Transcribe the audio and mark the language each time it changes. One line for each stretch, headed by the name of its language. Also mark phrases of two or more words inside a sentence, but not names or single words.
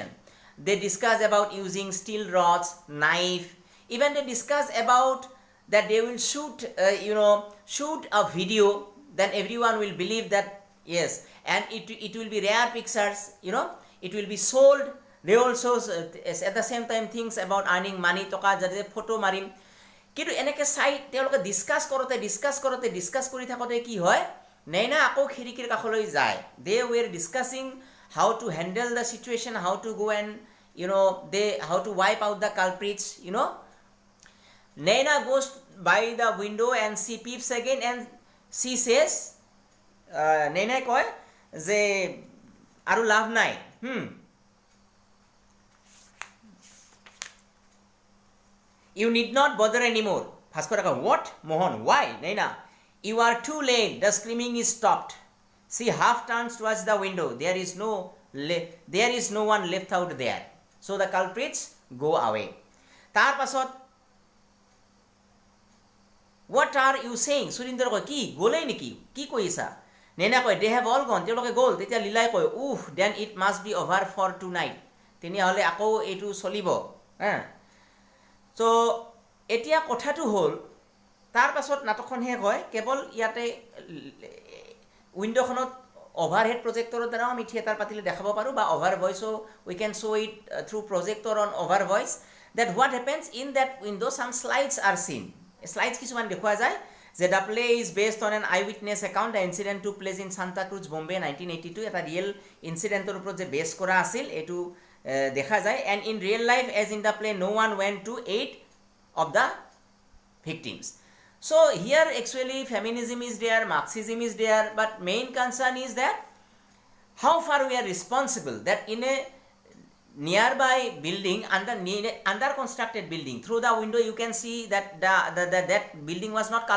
English: They discuss about using steel rods, knife. Even they discuss about that they will shoot a video, then everyone will believe that yes, and it will be rare pictures, it will be sold. They also at the same time thinks about earning money,
Assamese: টকা যাতে ফটো মাৰিম. কিন্তু এনেকে চাই তেওঁলোকে ডিসকাস কৰি থাকোঁতে কি হয়, নেইনা আকৌ খিৰিকীৰ কাষলৈ যায়.
English: They were discussing how to handle the situation, how to go and how to wipe out the culprits. Naina goes by the window and she peeps again and she says,
Assamese: Naina কয় যে আৰু লাভ নাই.
English: You need not bother anymore. Bhaskara কয়, what? Mohan, why? Naina, you are too late. The screaming is stopped. She half turns towards the window. There is no one left out there. So the culprits go away.
Assamese: তাৰ পাছত
English: what are you saying?
Assamese: Surinder কয় কি গলেই নেকি, কি কৈছা? নেনা কয়
English: they have all gone.
Assamese: তেওঁলোকে গ'ল. তেতিয়া লীলাই কয়
English: then it must be over for tonight.
Assamese: তেনেহ'লে আকৌ এইটো চলিব. So এতিয়া কথাটো হ'ল, তাৰ পাছত নাটকখন শেষ হয়. কেৱল ইয়াতে উইণ্ডোখনত
English: overhead projector
Assamese: দ্বাৰাও আমি থিয়েটাৰ পাতিলে দেখাব পাৰোঁ, বা
English: over voice, so we can show it through projector on over voice, that what happens in that window, some slides are seen. Slides
Assamese: কিছুমান দেখুৱা যায় যে
English: the play is based on an eyewitness account. The incident took place in Santa Cruz, Bombay, 1982.
Assamese: এটা ৰিয়েল ইনচিডেণ্টৰ ওপৰত যে বেছ কৰা আছিল এইটো দেখা যায়.
English: And in real life, as in the play, no one went to aid of the victims. So here actually feminism is there, Marxism is there, but main concern is that how far we are responsible, that in a nearby building, under constructed building, through the window you can see that that building was not colored even.